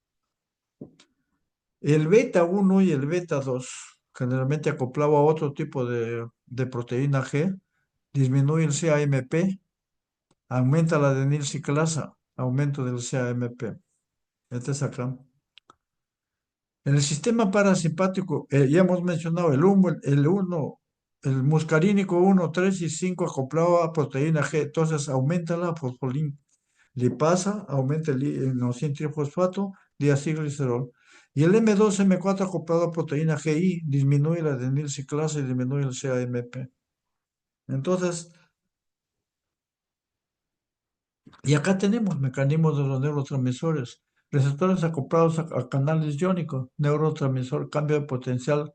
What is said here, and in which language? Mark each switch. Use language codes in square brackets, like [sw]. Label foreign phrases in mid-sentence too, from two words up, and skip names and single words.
[es] El beta 1 y el beta 2, generalmente acoplado a otro tipo de proteína G, disminuye el CAMP, aumenta la adenilciclasa, aumento del CAMP. Este es acá. En el sistema parasimpático, ya hemos mencionado el muscarínico 1, 3 y 5 acoplado a proteína G, entonces aumenta la fosfolipasa, aumenta el inosine trifosfato, diacilglicerol. Y el M2, M4 acoplado a proteína GI, disminuye la adenilciclasa y disminuye el CAMP. Entonces, y acá tenemos mecanismos de los neurotransmisores, receptores acoplados a canales iónicos, neurotransmisor, cambio de potencial.